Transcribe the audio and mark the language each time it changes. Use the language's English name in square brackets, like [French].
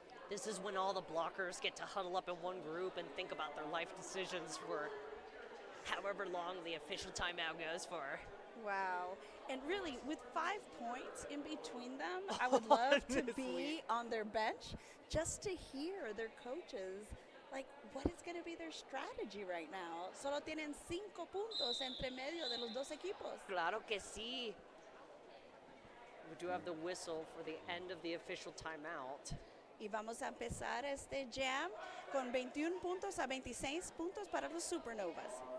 [English] This is when all the blockers get to huddle up in one group and think about their life decisions for however long the official timeout goes for. Wow. And really, with 5 points in between them, I would love to be on their bench just to hear their coaches, like, what is going to be their strategy right now? [Spanish] Solo tienen 5 puntos entre medio de los dos equipos. Claro que sí. [English] We do have the whistle for the end of the official timeout. [Spanish] Y vamos a empezar este jam con 21 puntos a 26 puntos para los Supernovas.